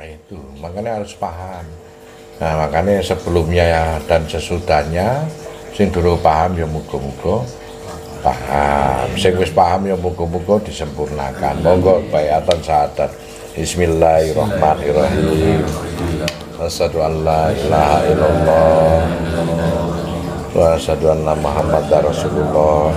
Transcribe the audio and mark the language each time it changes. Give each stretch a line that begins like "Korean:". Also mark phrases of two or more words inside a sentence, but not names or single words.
Indonesian: itu, makanya harus paham. Nah, makanya sebelumnya ya dan sesudahnya
Javanese: sing durung paham ya muga-muga paham. Sing wis paham ya muga-muga disempurnakan. Monggo bayatan syahadat.
Arabic: بسم الله الرحمن الرحيم. أشهد أن لا إله إلا الله وأشهد أن محمدا رسول الله.